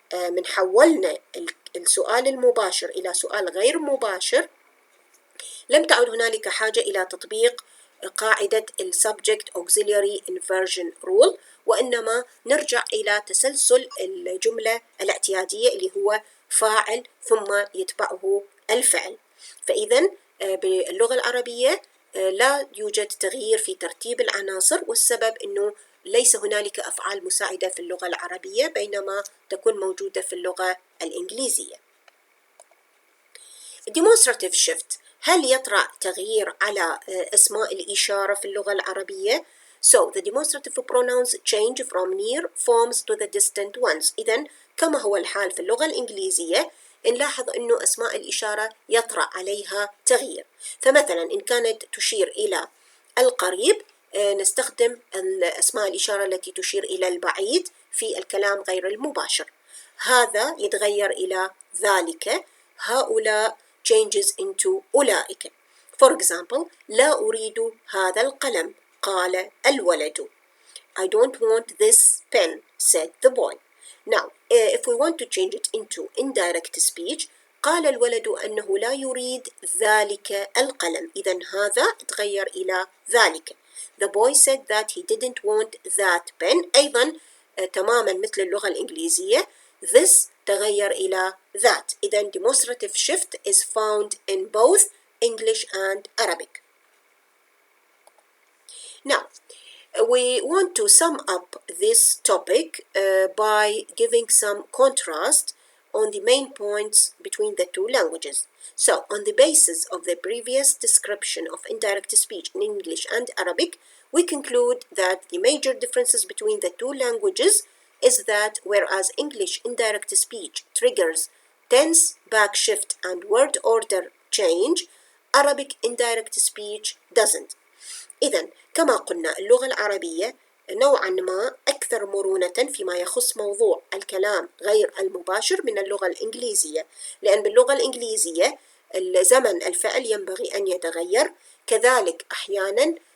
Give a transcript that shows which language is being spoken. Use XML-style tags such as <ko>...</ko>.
<ar>من حولنا السؤال المباشر إلى سؤال غير مباشر لم تعد هنالك حاجة إلى تطبيق قاعدة ال</ar> <en>Subject Auxiliary Inversion Rule،</en> <ar>وإنما نرجع إلى تسلسل الجملة الاعتيادية اللي هو فاعل ثم يتبعه الفعل. فإذا باللغة العربية لا يوجد تغيير في ترتيب العناصر، والسبب أنه ليس هنالك أفعال مساعدة في اللغة العربية بينما تكون موجودة في اللغة الإنجليزية.</ar> <en>Demonstrative Shift،</en> <ar>هل يطرأ تغيير على أسماء الإشارة في اللغة العربية؟</ar> <en>So the demonstrative pronouns change from near forms to the distant ones.</en> <ar>إذن كما هو الحال في اللغة الإنجليزية نلاحظ أنه أسماء الإشارة يطرأ عليها تغيير، فمثلا إن كانت تشير إلى القريب نستخدم أسماء الإشارة التي تشير إلى البعيد في الكلام غير المباشر. هذا يتغير إلى ذلك، هؤلاء</ar> <en>changes into</en> <ar>أولئك.</ar> <en>For example</en> <ar>لا أريد هذا القلم قال الولد.</ar> <en>I don't want this pen said the boy. Now if we want to change it into indirect speech</en> <ar>قال الولد أنه لا يريد ذلك القلم، إذن هذا تغير إلى ذلك.</ar> <en>The boy said that he didn't want that pen.</en> <ar>أيضا تماما مثل اللغة الإنجليزية this تغير إلى that.</ar> <en>إذن demonstrative shift is found in both English and Arabic. Now we want to sum up this topic by giving some contrast on the main points between the two languages. So on the basis of the previous description of indirect speech in English and Arabic, we conclude that the major differences between the two languages is that whereas English indirect speech triggers tense, backshift, and word order change, Arabic indirect speech doesn't.</en> <ar>إذن كما قلنا اللغة العربية نوعا ما أكثر مرونة فيما يخص موضوع الكلام غير المباشر من اللغة الإنجليزية، لأن باللغة الإنجليزية زمن الفعل ينبغي أن يتغير، كذلك أحيانا</ar>